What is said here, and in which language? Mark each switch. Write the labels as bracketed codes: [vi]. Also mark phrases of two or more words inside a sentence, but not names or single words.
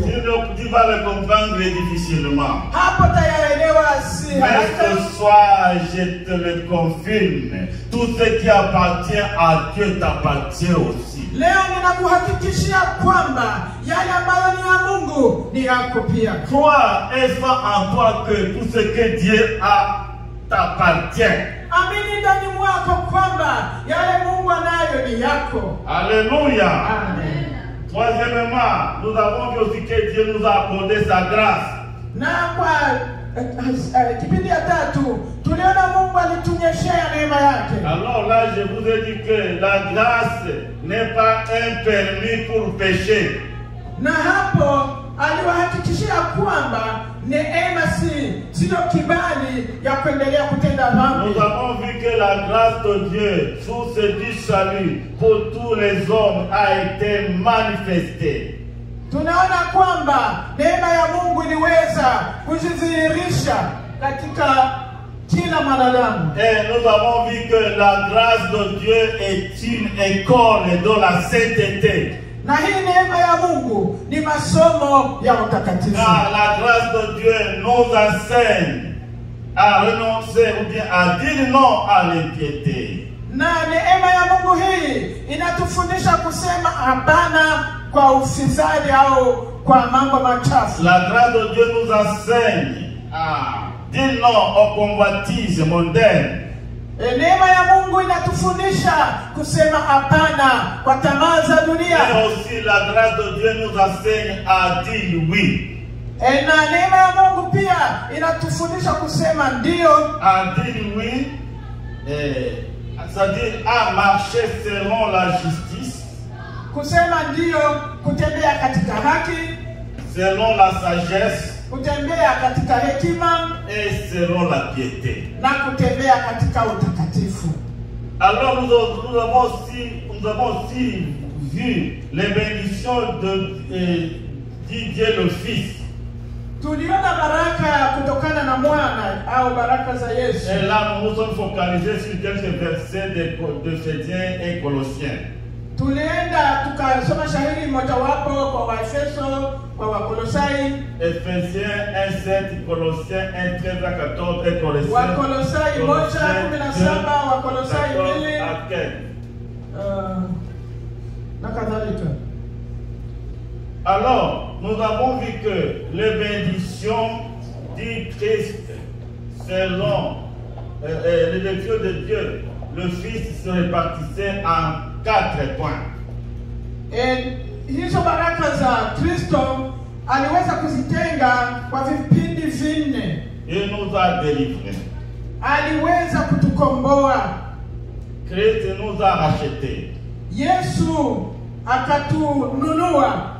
[fr] Tu vas le comprendre difficilement. [sw] Hapo tayaelewa si [fr] Mais ce soir, je te le confirme. Tout ce qui appartient à Dieu t'appartient aussi. [sw] Leo ninakuhakikishia kwamba yale ambayo ni ya Mungu ni yako pia. [fr] Toi, est-ce en toi que tout ce que Dieu a t'appartient. [sw] Amini ndani mwako kwamba yale Mungu anayo ni yako. Alléluia. Amen. [fr] Troisièmement, nous avons vu aussi que Dieu nous a accordé sa grâce. [sw] Na kwa kipindi ya tatu tuliona Mungu alitunyeshea neema yake. [fr] Alors là, je vous ai dit que la grâce n'est pas un permis pour pécher. [sw] Na hapo aliwahakikishia kwamba neema sio kibali ya kuendelea kutenda dhambi. [fr] Nous avons vu que la grâce de Dieu sous ce du salut pour tous les hommes a été manifestée. [sw] Tunaona kwamba neema ya Mungu iliweza kujidhihirisha katika kila mwanadamu. [fr] Et nous avons vu que la grâce de Dieu est une école de la sainteté. [sw] Na hii neema ya Mungu ni masomo ya utakatifu. [fr] Car la grâce de Dieu nous enseigne à renoncer ou bien à dire non à l'impiété. [sw] Na neema ya Mungu hii inatufundisha kusema hapana kwa ufisadi au kwa mambo machafu. [fr] La grâce de Dieu nous enseigne à dire non aux convoitises mondaines. [sw] Neema ya Mungu inatufundisha kusema hapana kwa tamaa za dunia. [fr] Et aussi la grâce de Dieu nous enseigne à dire oui. [sw] Na neema ya Mungu pia inatufundisha kusema ndio. [fr] À dire oui, c'est-à-dire à marcher selon la justice. [sw] Kusema ndio, kutembea katika haki, [fr] selon la sagesse, [sw] kutembea katika hekima, [fr] et selon la piété. [sw] na kutembea katika utakatifu. [fr] Alors nous avons aussi vu les bénédictions de Dieu le Fils. [sw] Tuliona baraka kutokana na mwana au baraka za Yesu. [fr] Et là nous nous sommes focalisés sur quelques versets de Éphésiens et Colossiens. [sw] Tulienda tukasoma shahiri mojawapo kwa Waefeso, kwa Wakolosai. [fr] Éphésiens 1:7, Colossiens 1:13 à 14 et Colossiens. [sw] Wakolosai 1:17, Wakolosai 2 [fr] à 15. [sw] na kadhalika. [fr] Alors, nous avons vu que les bénédictions du Christ, selon l'élection de Dieu, le Fils se répartissait en 4 points. [sw] Hizo baraka za Kristo aliweza kuzitenga kwa vipindi vinne. [fr] Il nous a délivrés. [sw] Aliweza kutukomboa. [fr] Christ nous a rachetés. [sw] Yesu akatununua.